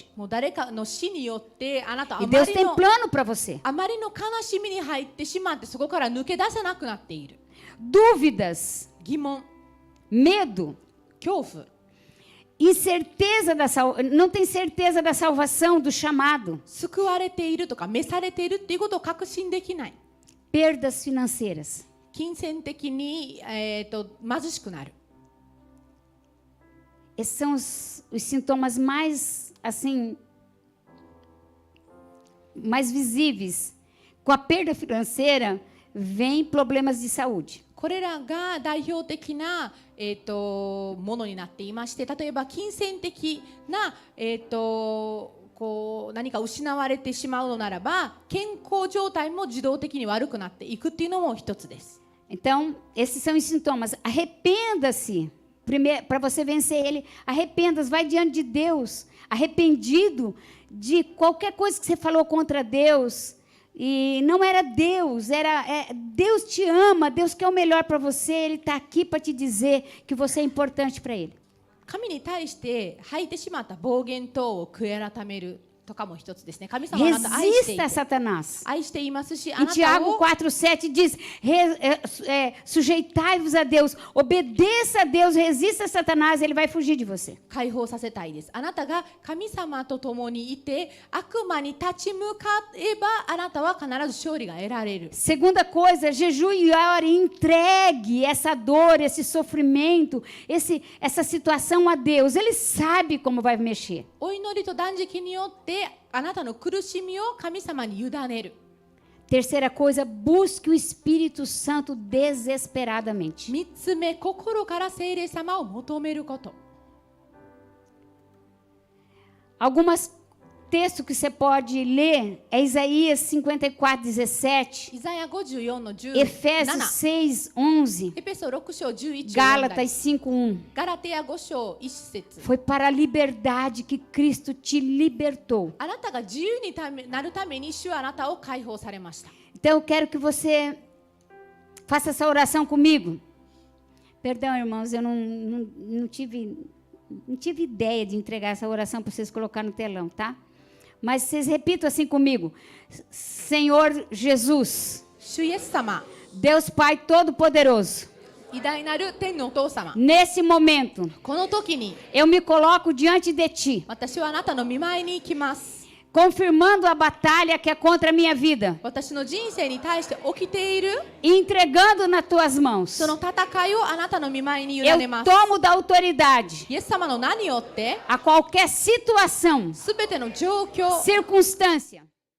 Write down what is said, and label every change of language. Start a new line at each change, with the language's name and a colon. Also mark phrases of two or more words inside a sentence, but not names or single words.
Japanese: もう誰かの死によってあなた
Portuguese: E Deus tem
Japanese: あ
Portuguese: plano para você.
Japanese: まりの悲しみに入ってしまって、そこから抜け出せなくなっている。
Portuguese: Dúvidas,
Japanese: 疑問、
Portuguese: medo,
Japanese: 恐怖、
Portuguese: incerteza não tem certeza da salvação, do chamado.
Japanese: 救われているとか召されているっていうことを確信できない。
Portuguese: Perdas financeiras.
Japanese: 金銭的に、貧しくなる。
Portuguese: Esses são os sintomas mais, assim, mais visíveis. Com a perda financeira, vem problemas de saúde.
Japanese: これらが代表的な、ものになっていまして、例えば金銭的な、こう何か失われてしまうのならば、健康状態も自動的に悪くなっていくっていうのも一つです。
Portuguese: Então, esses são os sintomas. Arrependa-se. Para você vencer ele, arrependa-se, vai diante de Deus, arrependido de qualquer coisa que você falou contra Deus. E não era Deus, Deus te ama, Deus quer o melhor para você, Ele está aqui para te dizer que você é importante para Ele.
Japanese: 神に対して吐いてしまった暴言等を悔い改めるとかも一つですね。神様はあなたを愛してい
Portuguese: Resista a
Japanese: て
Portuguese: Satanás.
Japanese: 愛していますし、あ
Portuguese: Em
Japanese: なた
Portuguese: Tiago
Japanese: を
Portuguese: 4,7 diz: sujeitai-vos a Deus, obedeça a Deus, resista a Satanás, ele vai fugir de você.
Japanese: 解放させたいです。あなたが神様と共にいて悪魔に立ち向かえば、あなたは必ず勝利が得られる。
Portuguese: Segunda coisa, jejue e ore, entregue essa dor, esse sofrimento, essa situação a Deus. Ele sabe como vai mexer.
Japanese: お祈りと断食によってあなたの苦しみを神様に委ねる。
Portuguese: Terceira coisa, busque o Espírito Santo desesperadamente.
Japanese: 3 つ目、心から聖霊様を求めること。
Portuguese: Alguns textos que você pode ler é Isaías 54:17,
Japanese: イザヤ54の17、
Portuguese: Efésios 6:11,
Japanese: エペソ6章11
Portuguese: Gálatas 5:1.
Japanese: ガラテヤ5章1節。
Portuguese: Foi para a liberdade que Cristo te libertou.
Japanese: あなたが自由になるために主はあなたを解放されました。
Portuguese: Então eu quero que você faça essa oração comigo. Perdão, irmãos, eu não tive ideia de entregar essa oração para vocês colocar no telão, tá? Mas vocês repitam assim comigo. Senhor Jesus,
Japanese: 主イエス様、
Portuguese: Deus Pai Todo-Poderoso,
Japanese: 偉大なる天のお父様、
Portuguese: nesse momento
Japanese: この時に
Portuguese: eu me coloco diante de Ti,
Japanese: 私はあなたの御前に行きます。
Portuguese: confirmando a batalha que é contra a minha vida
Japanese: 私の人生に対して起きている
Portuguese: e entregando nas Tuas mãos.
Japanese: その戦いをあなたの御前に委
Portuguese: Eu
Japanese: ねます。
Portuguese: tomo da autoridade
Japanese: イエス様の名によって
Portuguese: a qualquer situação,
Japanese: すべての状況、
Portuguese: circunstância